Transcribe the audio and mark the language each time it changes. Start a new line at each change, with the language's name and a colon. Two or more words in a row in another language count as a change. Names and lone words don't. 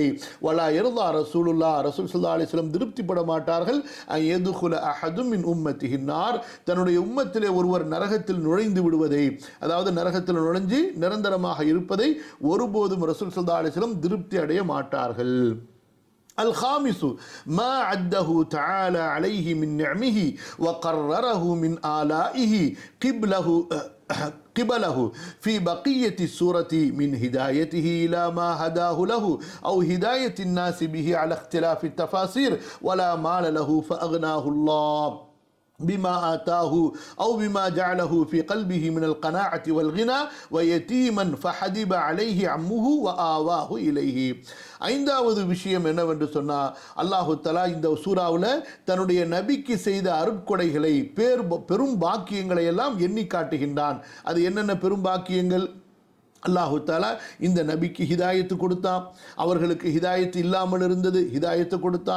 Arabic: ولا يرضى رسول الله,
Tamil: ரசூல்
Arabic: صلى الله عليه وسلم
Tamil: திருப்திப்பட மாட்டார்கள்,
Arabic: أن يدخل أحد من أمته النار,
Tamil: தன்னுடைய உம்மத்திலே ஒருவர் நரகத்தில் நுழைந்து விடுவதை, அதாவது நரகத்தில் நுழைஞ்சு நிரந்தரமாக இருப்பதை ஒருபோதும் ரசூல்
Arabic: صلى الله عليه وسلم
Tamil: திருப்தி அடைய மாட்டார்கள்.
Arabic: الخامس ما عده تعالى عليه من نعمه وقرره من آلائه قبله في بقية السورة من هدايته إلى ما هداه له أو هداية الناس به على اختلاف التفاسير ولا مال له فأغناه الله بما آتاه أو بما جعله في قلبه من القناعة والغنى ويتيما فحدب عليه عمه وآواه إليه.
Tamil: ஐந்தாவது விஷயம் என்னவென்று சொன்னால்,
Arabic: الله تعالى
Tamil: இந்த சூராவில் தன்னுடைய நபிக்கு செய்த அருட்கொடைகளை, பெரும் பாக்கியங்களை எல்லாம் எண்ணி காட்டுகின்றான். அது என்னென்ன பெரும் பாக்கியங்கள்?
Arabic: الله تعالى
Tamil: இந்த நபிக்கு ஹிதாயத்து கொடுத்தான், அவர்களுக்கு ஹிதாயத்து இல்லாமல் இருந்தது, ஹிதாயத்து கொடுத்தான்.